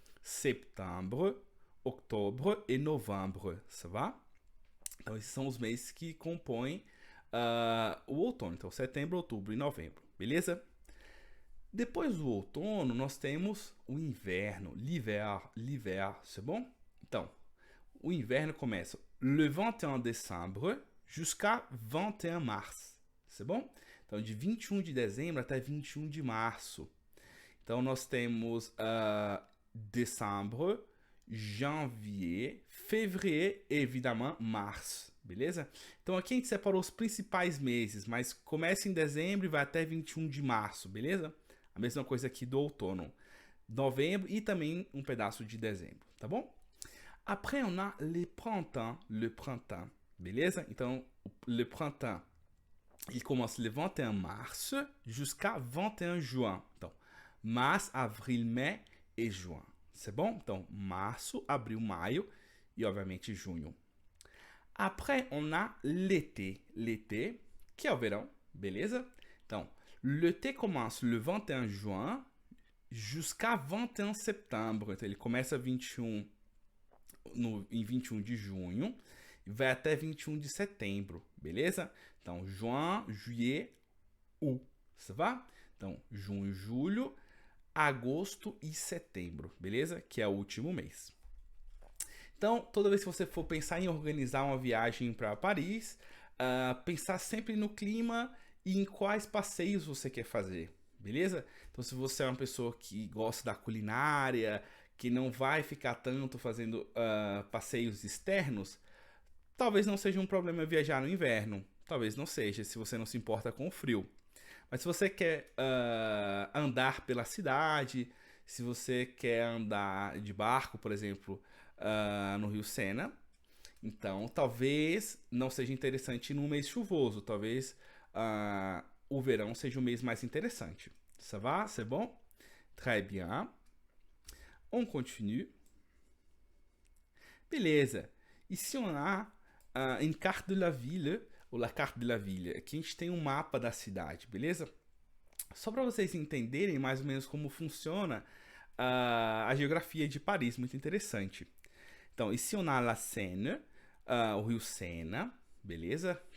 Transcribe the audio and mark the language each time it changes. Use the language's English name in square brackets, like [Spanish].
[Portuguese] Setembro, outubro e novembro, [French] ça va? [Portuguese] Então, esses são os meses que compõem o outono. Então, setembro, outubro e novembro, beleza? Depois do outono, nós temos o inverno, l'hiver, [French] c'est bon? [Portuguese] Então, o inverno começa [French] le 21 décembre jusqu'à 21 mars, c'est bon? [Portuguese] Então, de 21 de dezembro até 21 de março. Então, nós temos décembre, janvier, février e, évidemment, mars, beleza? Então, aqui a gente separou os principais meses, mas começa em dezembro e vai até 21 de março, beleza? A mesma coisa aqui do outono. Novembro e também um pedaço de dezembro, tá bom? [French] Après, on a le printemps, beleza? Então, le printemps, il commence le 21 mars jusqu'à 21 juin. Então, mars, avril, mai e juin. C'est bon? [Portuguese] Então, março, abril, maio e, obviamente, junho. [French] Après, on a l'été. L'été, [Portuguese] que é o verão, beleza? [French] Então, l'été commence le 21 juin jusqu'à 21 septembre. [Portuguese] Então, ele começa em 21 de junho e vai até 21 de setembro, beleza? [French] Então, juin, juillet, août, ça va? [Portuguese] Então, junho, julho, agosto e setembro, beleza? Que é o último mês. Então, toda vez que você for pensar em organizar uma viagem para Paris, pensar sempre no clima e em quais passeios você quer fazer, beleza? Então, se você é uma pessoa que gosta da culinária, que não vai ficar tanto fazendo passeios externos, talvez não seja um problema viajar no inverno. Talvez não seja, se você não se importa com o frio. Mas se você quer andar pela cidade, se você quer andar de barco, por exemplo, no Rio Sena, então talvez não seja interessante num mês chuvoso. Talvez o verão seja o mês mais interessante. [French] Ça va? C'est bon? Très bien. On continue. [Portuguese] Beleza. [French] Ici on a une carte de la ville, ou la carte de la ville. [Portuguese] Aqui a gente tem um mapa da cidade, beleza? Só para vocês entenderem mais ou menos como funciona a geografia de Paris, muito interessante. Então, [French] ici on a la Seine, [Portuguese] o rio Sena, beleza?